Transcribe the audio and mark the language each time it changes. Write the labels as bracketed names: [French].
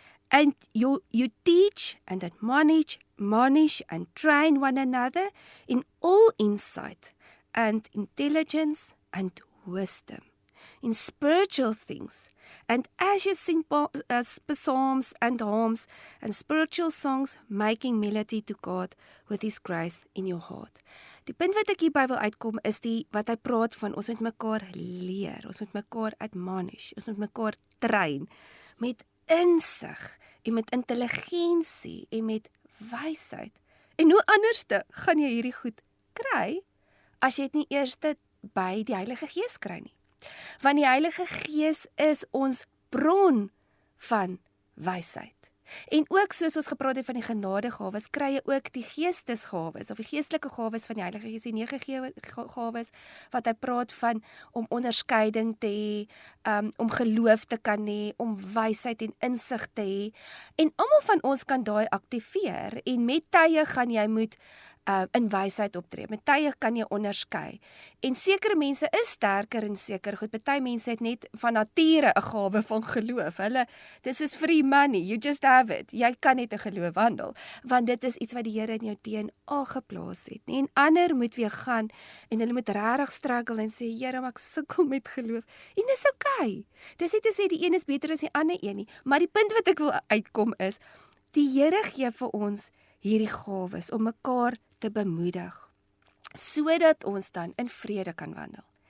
[English] And you teach and admonish and train one another in all insight and intelligence and wisdom, in spiritual things. And as you sing psalms and hymns and spiritual songs, making melody to God with His grace in your heart." [Afrikaans] Die punt wat ek hierby wil uitkom is wat hy praat van, ons moet mekaar leer, ons moet mekaar admonish, ons moet mekaar train, met insig, en met intelligensie, en met wysheid. En hoe anderste gaan jy hierdie goed kry, as jy dit nie eers by die Heilige Gees kry nie? Want die Heilige Gees is ons bron van wysheid. En ook soos ons gepraat het van die genadegawes, kry jy ook die geestesgawes, of die geestelike gawes van die Heilige Gees, die 9 gawes, wat hy praat van, om onderskeiding te hê, om geloof te kan hê, om wysheid en insig te hê, en almal van ons kan daai aktiveer, en met tye gaan jy moet in wysheid optree. Met tye kan jy onderskei. En sekere mense is sterker in seker goed. Party mense het net van nature 'n gawe van geloof. [English] Dis is free money, you just have it. [Afrikaans] Jy kan net 'n geloof wandel, want dit is iets wat die Here in jou DNA geplaas het. En ander moet weer gaan en hulle moet regtig struggle en sê, Here, maar ek sukkel met geloof. En dis okay. Dis nie te sê die een is beter as die ander een nie, maar die punt wat ek wil uitkom is, die Here gee vir ons hierdie gawes om mekaar te bemoedig, sodat ons dan in vrede kan wandel.